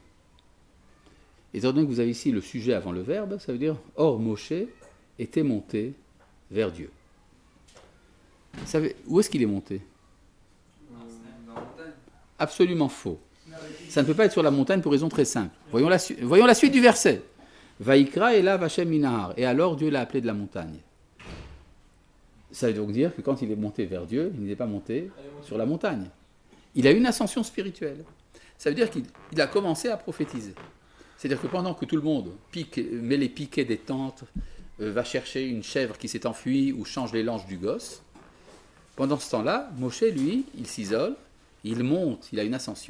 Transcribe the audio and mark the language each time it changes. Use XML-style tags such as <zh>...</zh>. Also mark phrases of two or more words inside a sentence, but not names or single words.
<fr>Étant donné que vous avez ici le sujet avant le verbe, ça veut dire or Moshe était monté vers Dieu. Vous savez, où est-ce qu'il est monté? Dans la montagne. Absolument faux. Ça ne peut pas être sur la montagne pour raison très simple. Voyons la suite du verset.</fr> <he>ויקרא אליו השם מההר.</he> <fr>Et alors Dieu l'a appelé de la montagne. Ça veut donc dire que quand il est monté vers Dieu, il n'est pas monté sur la montagne. Il a eu une ascension spirituelle. Ça veut dire qu'il a commencé à prophétiser. C'est-à-dire que pendant que tout le monde met les piquets des tentes, va chercher une chèvre qui s'est enfuie ou change les langes du gosse, pendant ce temps-là, Moshe, lui, il s'isole, il monte, il a une ascension.</fr>